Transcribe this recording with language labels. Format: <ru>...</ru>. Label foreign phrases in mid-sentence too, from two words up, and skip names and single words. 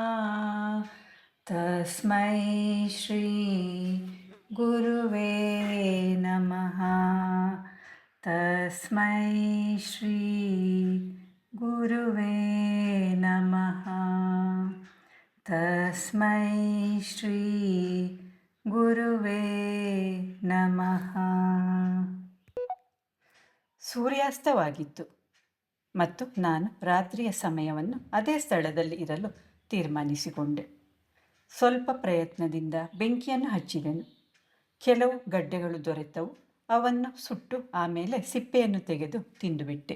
<sa>ತಸ್ಮೈ ಶ್ರೀ ಗುರುವೇ ನಮಃ. ತಸ್ಮೈ ಶ್ರೀ ಗುರುವೇ ನಮಃ. ತಸ್ಮೈ ಶ್ರೀ ಗುರುವೇ ನಮಃ.</sa> <kn>ಸೂರ್ಯಾಸ್ತವಾಗಿತ್ತು ಮತ್ತು ನಾನು ರಾತ್ರಿಯ ಸಮಯವನ್ನು ಅದೇ ಸ್ಥಳದಲ್ಲಿ ಇರಲು ತೀರ್ಮಾನಿಸಿಕೊಂಡೆ. ಸ್ವಲ್ಪ ಪ್ರಯತ್ನದಿಂದ ಬೆಂಕಿಯನ್ನು ಹಚ್ಚಿದೆನು. ಕೆಲವು ಗಡ್ಡೆಗಳು ದೊರೆತವು. ಅವನ್ನು ಸುಟ್ಟು ಆಮೇಲೆ ಸಿಪ್ಪೆಯನ್ನು ತೆಗೆದು ತಿಂದುಬಿಟ್ಟೆ.</kn>